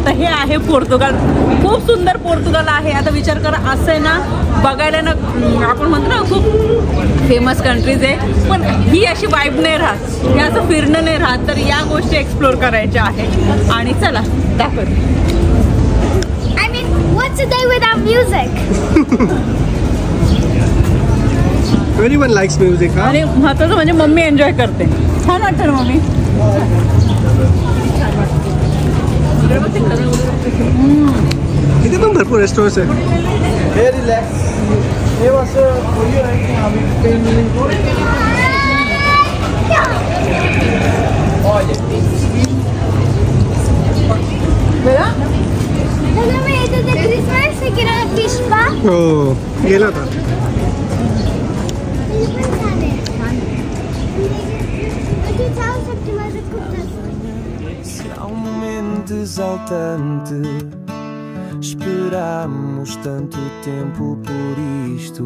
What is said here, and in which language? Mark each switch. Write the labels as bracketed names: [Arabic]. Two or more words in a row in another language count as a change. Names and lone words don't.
[Marathi] तर हे आहे पोर्तुगाल. खूप सुंदर पोर्तुगाल आहे. आता विचार करा असं आहे ना बघायला ना आपण म्हणतो ना खूप [English] famous countries [Marathi] आहे पण ही अशी वाईब नाही राहत हे असं फिरणं नाही राहत. तर या गोष्टी एक्सप्लोर करायच्या आहेत आणि चला दाखवते. [English] What's a day without music? Everyone likes music. [Marathi] आणि महत्वाचं म्हणजे मम्मी एन्जॉय करते. छान वाटतं ना मम्मी. इथे पण भरपूर रेस्टॉरंट्स आहेत. हे रिलॅक्स हे असं खोली आहे की आम्ही हो गेला होता. [Portuguese] Será momento exaltante. Esperamos tanto tempo por isto.